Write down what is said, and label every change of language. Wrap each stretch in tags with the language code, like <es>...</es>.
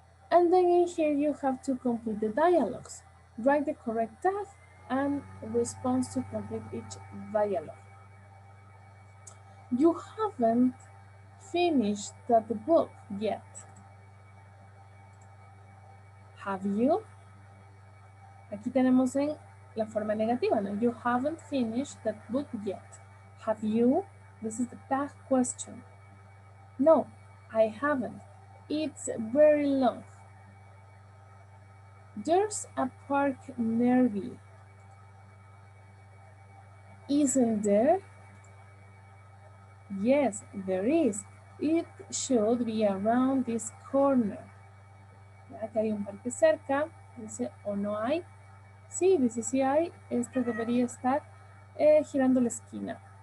<en>And then in here you have to complete the dialogues. Write the correct tag and response to complete each dialogue. You haven't finished that book yet. Have you?</en> <es>Aquí tenemos en la forma negativa, ¿no?</es> <en>You haven't finished that book yet. Have you? This is the tag question. No, I haven't. It's very long. There's a park nearby. Isn't there? Yes, there is. It should be around this corner.</en> <es>Aquí hay un parque cerca. Dice, ¿o no hay? Sí, dice, sí hay. Este debería estar girando la esquina.</es>